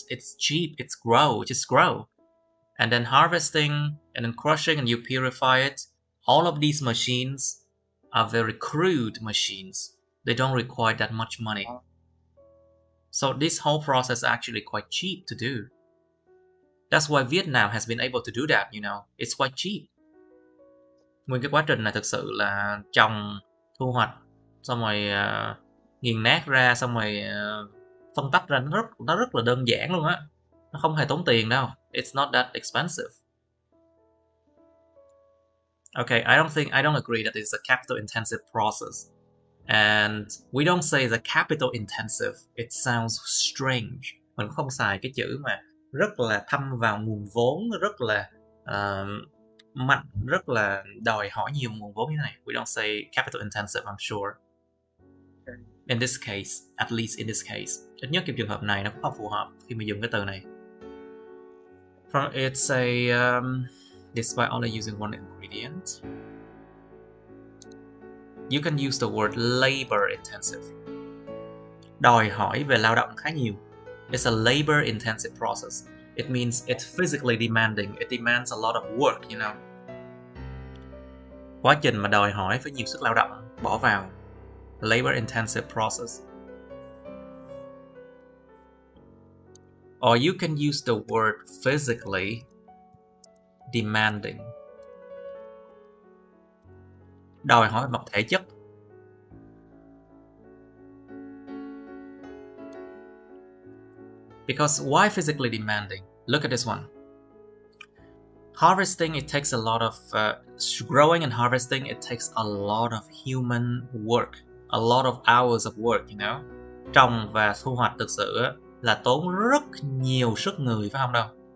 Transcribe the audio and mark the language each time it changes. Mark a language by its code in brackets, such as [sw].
[en] It's cheap, just grow. And then harvesting, and then crushing, and you purify it. All of these machines are very crude machines. They don't require that much money. So this whole process is actually quite cheap to do. That's why Vietnam has been able to do that, you know. It's quite cheap. [vi] Nguyên cái quá trình này thực sự là trồng, thu hoạch, xong rồi nghiền nát ra, xong rồi phân tách ra, nó rất là đơn giản luôn á. Nó không hề tốn tiền đâu. [en] It's not that expensive. Okay, I don't agree that it's a capital intensive process. And we don't say the capital intensive. It sounds strange. [vi] Mình không xài cái chữ mà rất là thâm vào nguồn vốn, rất là mạnh, rất là đòi hỏi nhiều nguồn vốn như thế này. [en] We don't say capital intensive, I'm sure. In this case, at least in this case. [vi] Ít nhất trong trường hợp này nó cũng không phù hợp khi mà dùng cái từ này. [en] It's a despite only using one ingredient. You can use the word labor intensive. [vi] Đòi hỏi về lao động khá nhiều. [en] It's a labor intensive process. It means it's physically demanding. It demands a lot of work, you know. [vi] Quá trình mà đòi hỏi với nhiều sức lao động bỏ vào. [en] Labor intensive process. Or you can use the word physically demanding. [vi] Đòi hỏi về mặt thể chất. [en] Because why physically demanding? Look at this one. Harvesting, it takes a lot of growing and harvesting, it takes a lot of human work, a lot of hours of work, you know. [vi] Trồng và thu hoạch thực sự là tốn rất nhiều sức người, phải không đâu?